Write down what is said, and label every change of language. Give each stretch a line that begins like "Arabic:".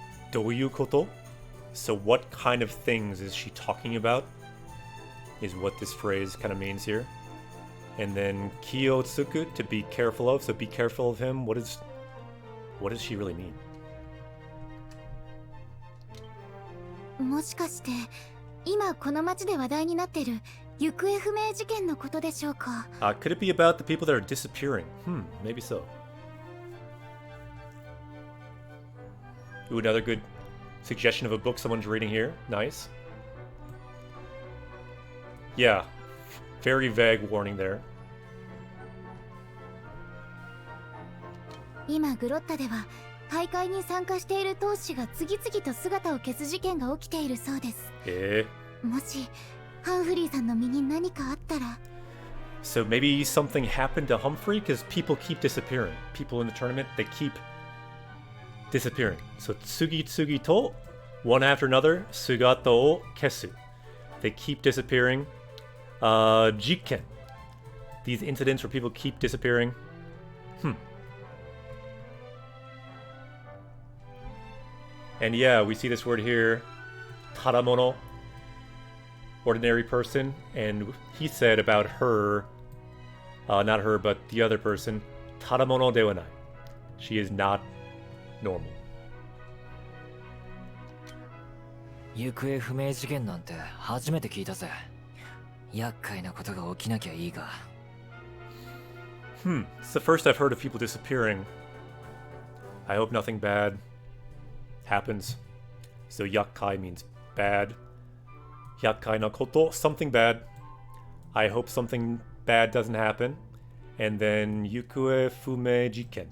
Japanese: どういうこと?
English: So what kind of things is she talking about? Is what this phrase kind of means here. And then kiyotsuku, to be careful of. So be careful of him. What does she really mean?
Japanese: もしかして今この町で話題になっている行方不明事件のことでしょうか?
English: Could it be about the people that are disappearing? Maybe so. Ooh, another good suggestion of a book someone's reading here. Nice. Yeah, very vague warning there.
Japanese: 今グロッタでは大会に参加している闘士が次々と姿を消す事件が起きているそうです。もしハンフリーさんの身に何かあったら。
English: So maybe something happened to Humphrey because people keep disappearing. People in the tournament, they keep disappearing. So
Japanese: tsugi tsugi to,
English: one after another,
Japanese: sugata o kesu.
English: They keep disappearing. Jiken. These incidents where people keep disappearing. And yeah, we see this word here, tadamono, ordinary person, and he said about her, not her, but the other person,
Japanese: tadamono de wa nai.
English: She is not normal.
Japanese: 行方不明事件なんて初めて聞いたぜ。厄介なことが起きなきゃいいが。
English: It's the first I've heard of people disappearing. I hope nothing bad happens. So yakkai means bad.
Japanese: Yakkai no koto,
English: something bad. I hope something bad doesn't happen. And then
Japanese: yukue fume jiken.